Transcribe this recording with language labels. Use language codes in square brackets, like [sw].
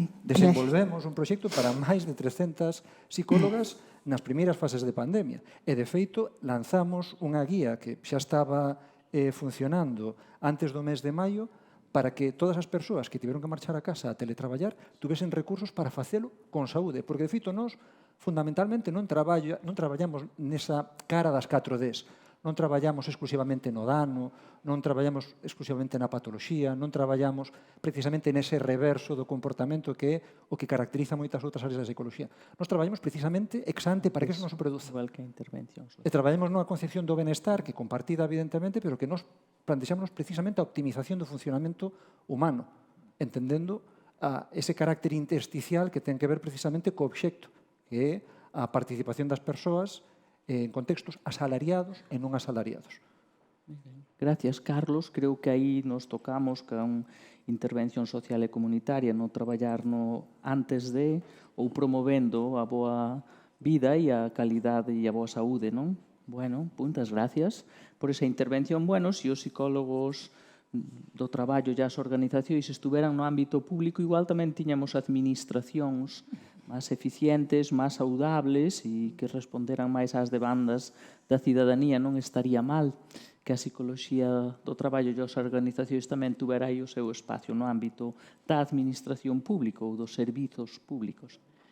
[gl] Desenvolvemos un proxecto para máis de 300 psicólogas nas primeiras fases de pandemia. E, de feito, lanzamos unha guía que xa estaba funcionando antes do mes de maio para que todas as persoas que tiveron que marchar a casa a teletraballar tuvesen recursos para facelo con saúde. Porque, de feito, nós fundamentalmente non traballamos nesa cara das 4Ds. Non traballamos exclusivamente no dano, non traballamos exclusivamente na patoloxía, non traballamos precisamente nese reverso do comportamento que é o que caracteriza moitas outras áreas da psicoloxía. Nos traballamos precisamente ex ante para que eso non se produza. E traballamos nunha concepción do benestar que compartida evidentemente, pero que nos plantexamos precisamente a optimización do funcionamento humano, entendendo ese carácter intersticial que ten que ver precisamente co obxecto, que é a participación das persoas en contextos asalariados e non asalariados. Gracias, Carlos. Creo que aí nos tocamos con intervención social e comunitaria, no traballar no antes de ou promovendo a boa vida e a calidade e a boa saúde, non? [es] Bueno, muchas gracias por esa intervención. [gl] Bueno, se os psicólogos do traballo e as organizacións estuveran no ámbito público, igual tamén tiñamos administracións máis eficientes, máis saudables e que responderan máis ás demandas da cidadanía. Non estaría mal que a psicoloxía do traballo e as organizacións tamén tuvera aí o seu espacio no ámbito da administración pública ou dos servizos públicos.